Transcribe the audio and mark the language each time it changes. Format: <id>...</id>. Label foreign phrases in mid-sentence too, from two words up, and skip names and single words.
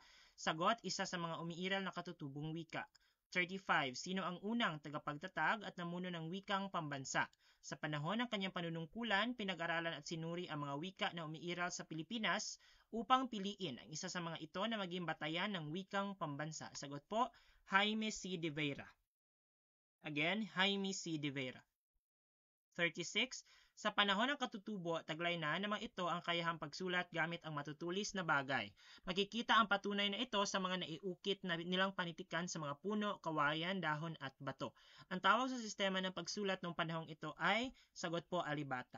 <tl>Sagot, isa sa mga umiiral na katutubong wika. 35, sino ang unang tagapagtatag at namuno ng wikang pambansa? Sa panahon ng kanyang panunungkulan, pinag-aralan at sinuri ang mga wika na umiiral sa Pilipinas upang piliin ang isa sa mga ito na maging batayan ng wikang pambansa. Sagot po, Jaime C. de Vera. Again, Jaime C. de Vera. 36, sa panahon ng katutubo, taglay na naman ito ang kayahang pagsulat gamit ang matutulis na bagay. Makikita ang patunay na ito sa mga naiukit na nilang panitikan sa mga puno, kawayan, dahon at bato. Ang tawag sa sistema ng pagsulat ng panahong ito ay, sagot po, alibata.</tl>